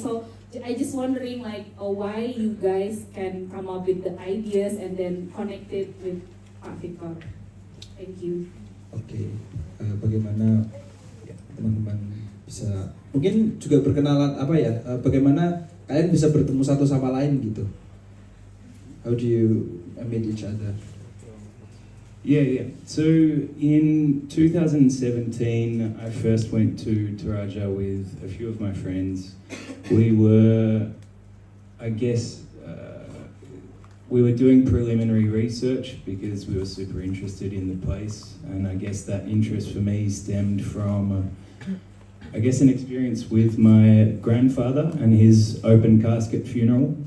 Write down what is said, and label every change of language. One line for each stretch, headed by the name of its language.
English: So I just wondering like why you guys can come up with the ideas and then connect it with Victor. Thank you.
Indonesian: Oke, bagaimana teman-teman bisa mungkin juga berkenalan apa ya? Bagaimana kalian bisa bertemu satu sama lain gitu?
English: How do you meet each other? Yeah. So in 2017, I first went to Toraja with a few of my friends. We were, I guess, we were doing preliminary research because we were super interested in the place, and I guess that interest for me stemmed from, I guess, an experience with my grandfather and his open casket funeral.